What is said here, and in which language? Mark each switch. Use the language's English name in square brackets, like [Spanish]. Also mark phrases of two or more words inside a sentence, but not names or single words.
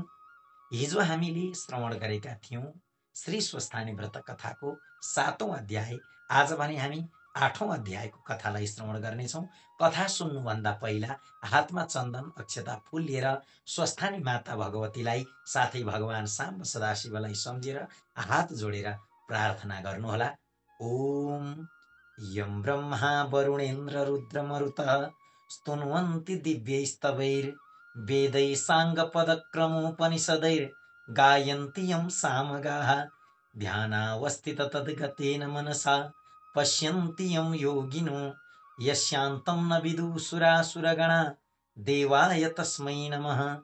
[Nepali] हिजो हामीले श्रवण गरेका थियौँ श्री स्वस्थानी व्रत कथाको 7औं अध्याय। आज भने हामी 8औं अध्यायको कथालाई श्रवण गर्नेछौँ। कथा सुन्नुभन्दा पहिला हातमा चन्दन अक्षता फूल लिएर स्वस्थानी माता भगवतीलाई साथै भगवान साम्ब सदाशिवलाई सम्झेर हात जोडेर प्रार्थना गर्नुहोला। [Sanskrit] ओम यं ब्रह्मा वरुणेन्द्र रुद्रमरुतः स्तुन्वन्ति दिव्यैस्तवैर्वेदैः साङ्गपदक्रमोपनिषदैर्गायन्ति यं सामगाः ध्यानावस्थिततद्गतेन मनसा पश्यन्ति यं योगिनो यस्यान्तं न विदुषुरासुरगणा देवाय तस्मै नमः।